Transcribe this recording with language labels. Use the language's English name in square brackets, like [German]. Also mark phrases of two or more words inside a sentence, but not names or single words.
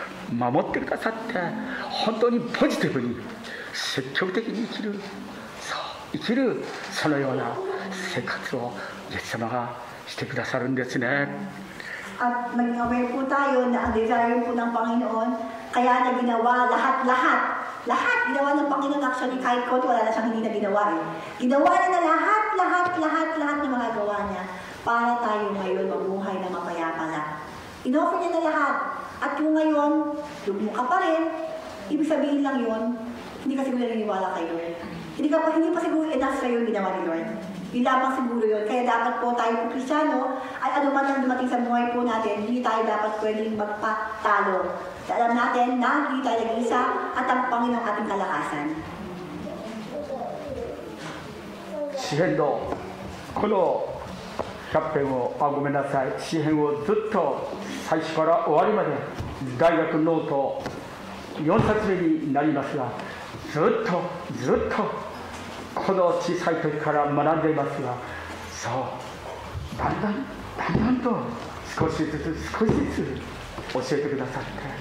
[Japanese] 守ってくださって、本当にポジティブに積極的に生きるそのような生活をイエス様がしてくださるんですね。 [Filipino] At maging aware po tayo na ang desire po ng Panginoon, kaya na ginawa lahat ginawa ng Panginoon. Actually, kahit konti, wala na siyang hindi na ginawa eh. Ginawa niya na lahat ng mga gawa niya para tayo ngayon mabuhay na mapayapa lang. Inoffer niya na lahat. At kung ngayon, lugmuka pa rin, ibig sabihin lang yun, hindi ka siguro naniniwala kay Lord. Hindi pa siguro enough sa'yo yung ginawa ni Lord. Yun lamang siguro yun. Kaya dapat po tayo po Kristyano, ay anuman ang dumating sa buhay po natin, hindi tayo dapat pwedeng magpatalo. Alam natin na hindi tayo nag-iisa at ang Panginoon ating kalakasan. [Japanese] 詩編のこの100編をごめんなさい、詩編をずっと最初から終わりまで大学ノート4冊目になりますが、ずっとこの小さい時から学んでいますが、そうだんだんと少しずつ教えてくださって、